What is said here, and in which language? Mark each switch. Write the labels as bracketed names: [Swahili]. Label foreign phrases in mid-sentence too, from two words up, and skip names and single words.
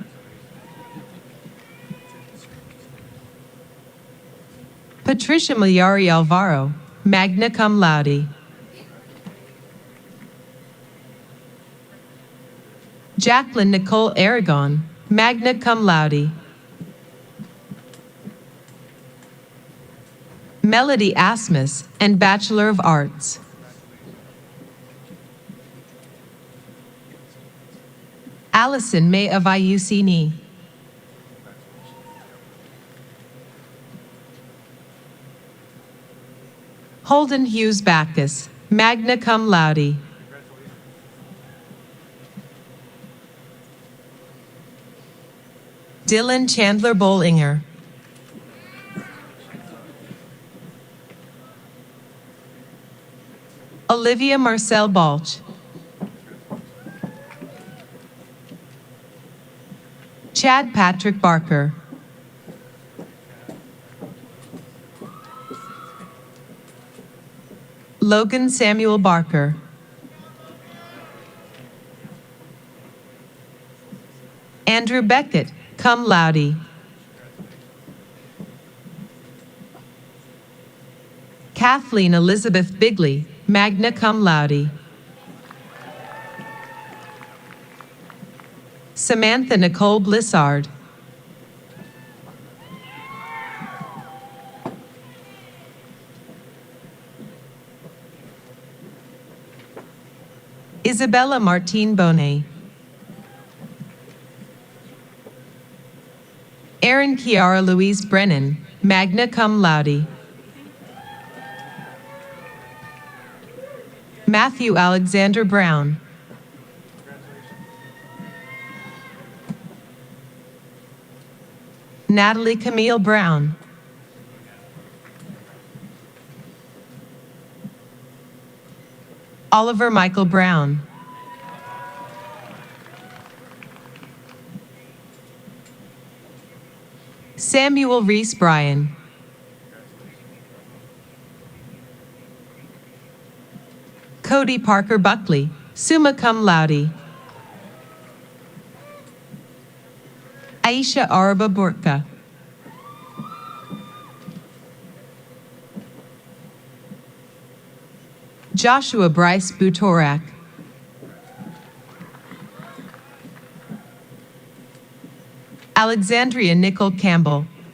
[English] Patricia Miliari Alvaro, [Latin] magna cum laude. [English] Jacqueline Nicole Aragon, [Latin] magna cum laude. [English] Melody Asmus, and Bachelor of Arts. Allison May of IUCNI. Holden Hughes Backus, [Latin] magna cum laude. [English] Dylan Chandler Bollinger. Olivia Marcel Balch. Chad Patrick Barker. Logan Samuel Barker. Andrew Beckett, [Latin] cum laude. [English] Kathleen Elizabeth Bigley, [Latin] magna cum laude. [English] Samantha Nicole Blissard. Isabella Martine Bonet. Erin Kiara Louise Brennan, [Latin] magna cum laude. [English] Matthew Alexander Brown. Natalie Camille Brown. Oliver Michael Brown. Samuel Reese Bryan. Cody Parker Buckley, [Latin] summa cum laude. [English] Aisha Araba Burka. Joshua Bryce Butorak. Alexandria Nicole Campbell.